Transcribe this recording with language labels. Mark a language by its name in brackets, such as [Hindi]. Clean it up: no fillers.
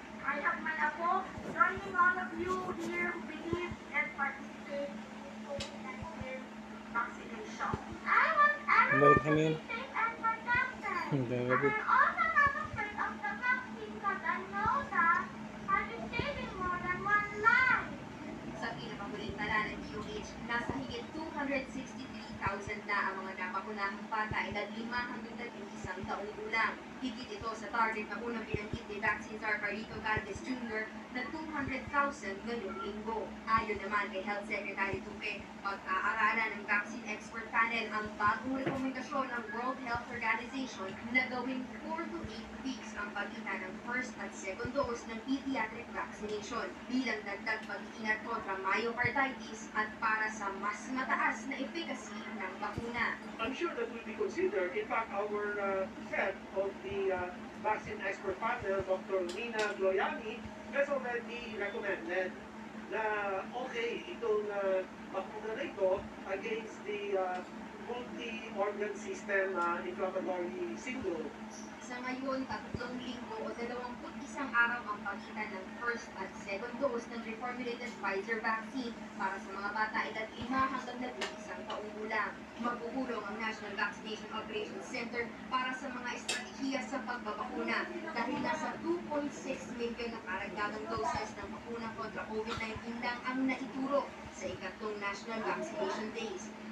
[English] I have my apo, joining all of you here who believe and participate in COVID-19 vaccination. I want everyone to be safe and protected. I'm also not afraid of the vaccine because I know that I'll be saving more than one life. [Filipino] Sa pinakahuling tala ng DOH, nasa higit 263,000 na ang mga napakunahang bata edad 5 hanggang 11 taong gulang. Higit ito sa target na unang binanggit ni Vaccine Czar Carlito Galvez Jr. na 200,000 ngayong linggo. Ayon naman kay Health Secretary Duque, pag-aaralan ng Vaccine Expert Panel ang bagong rekomendasyon ng World Health Organization na gawing 4 to 8 weeks ang pagitan ng first at second dose ng pediatric vaccination bilang dagdag pag-iingat kontra myocarditis at para sa mas mataas na efficacy ng bakuna. [English] I'm sure that will be considered. In fact, our head of the vaccine expert panel, Dr. Nina Gloyani, has already recommended [Filipino] na okay, itong bakuna na ito [English] against the multi-organ system inflammatory syndrome. [Filipino] Sa ngayon, 3 linggo o 21 araw ang pagitan ng first at second dose ng reformulated Pfizer vaccine para sa mga bata edad 5 hanggang 11 taong gulang. Magugulong ang National Vaccination Operations Center para sa mga estratehiya sa pagbabakuna dahil nasa 2.6 million na karagdagang doses ng bakuna kontra COVID-19 lang ang naituro sa ikatlong National Vaccination Days.